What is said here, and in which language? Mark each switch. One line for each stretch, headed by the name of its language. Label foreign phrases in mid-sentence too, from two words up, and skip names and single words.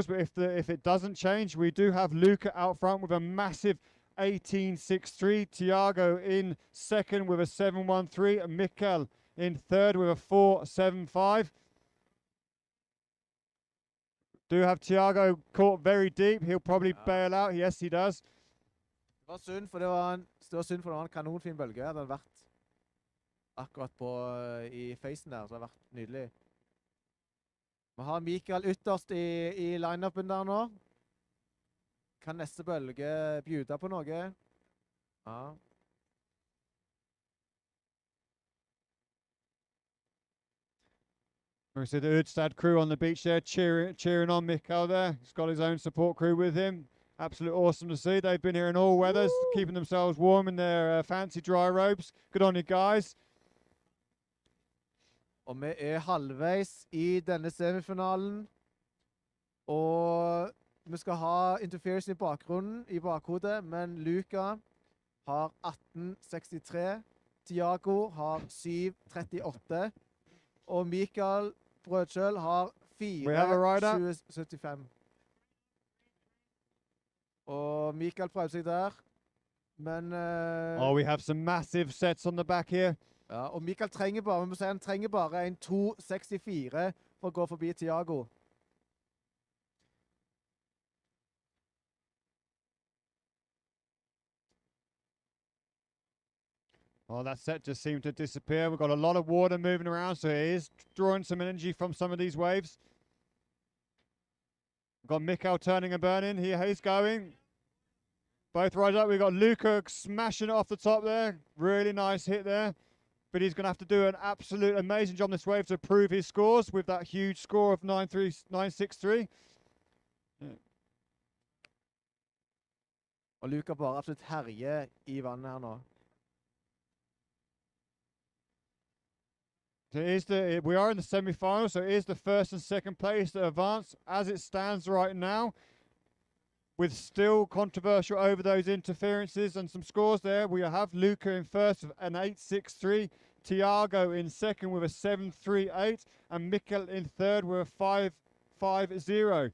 English: But if it doesn't change, we do have Luca out front with a massive 18.63. Thiago in second with a 7.13. And Mikkel in third with a 4.75. Do have Thiago caught very deep. He'll probably bail out. Yes, he does.
Norwegian: Det var synd, for det var en kanonfin bølge. Det hadde vært akkurat på i facen der, så det hadde vært nydelig. Vi har Mikael ytterst i line-upen der nå. Kan neste bølge bjuda på noe? Ja.
English: We see the Udstad crew on the beach there, cheering on Mikael there. He's got his own support crew with him. Absolutely awesome to see. They've been here in all weathers, keeping themselves warm in their fancy dry robes. Good on you guys.
Norwegian: Og vi er halvveis i denne semifinalen. Og vi skal ha interference i bakhodet, men Luca har 18.63. Thiago har 7.38. Og Mikael Brødkjøl har
English: We have a rider.
Norwegian: 4.20,75. Og Mikael prøver seg der. Men
English: Oh, we have some massive sets on the back here.
Norwegian: ja, og Mikael trenger bare, vi må si han trenger bare en 2.64 for å gå forbi Thiago.
English: Oh, that set just seemed to disappear. We've got a lot of water moving around, so it is drawing some energy from some of these waves. We've got Mikael turning and burning. Here he's going. Both riders up. We've got Luca smashing it off the top there. Really nice hit there. But he's going to have to do an absolute amazing job on this wave to prove his scores with that huge score of 9.63.
Norwegian: Og Luca bare absolutt herjer i vannet her nå.
English: So we are in the semi-final, so it is the first and second place that advance as it stands right now, with still controversial over those interferences and some scores there. We have Luca in first with an 8.63, Thiago in second with a 7.38, and Mikkel in third with a 5.50.